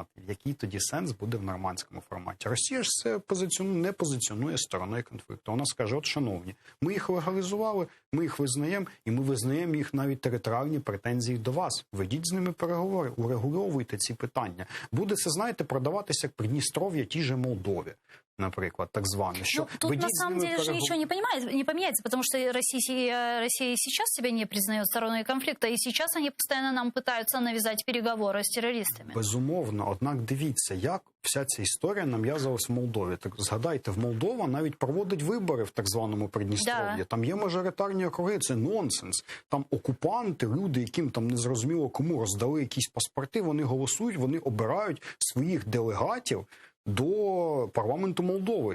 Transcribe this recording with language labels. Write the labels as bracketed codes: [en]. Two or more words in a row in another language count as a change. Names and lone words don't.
[uk] Який тоді сенс буде в нормандському форматі? Росія ж це не позиціонує стороною конфлікту. Вона скаже, от, шановні, ми їх легалізували, ми їх визнаємо, і ми визнаємо їх навіть територіальні претензії до вас. Ведіть з ними переговори, урегульовуйте ці питання. Буде це, знаєте, продаватися як Придністров'я тій же Молдові, наприклад, так зване. Що [ru] тут на самом деле же ничего не поменяется, потому что Россия и сейчас себя не признает стороной конфликта, и сейчас они постоянно нам пытаются навязать переговоры с террористами. [uk] Безумовно. Однак дивіться, як вся ця історія нав'язувалась в Молдові. Так згадайте, в Молдова навіть проводить вибори в так званому Придністров'ї. Да. Там є мажоритарні округи, це нонсенс. Там окупанти, люди, яким там незрозуміло кому роздали якісь паспорти, вони голосують, вони обирають своїх делегатів до парламенту Молдови.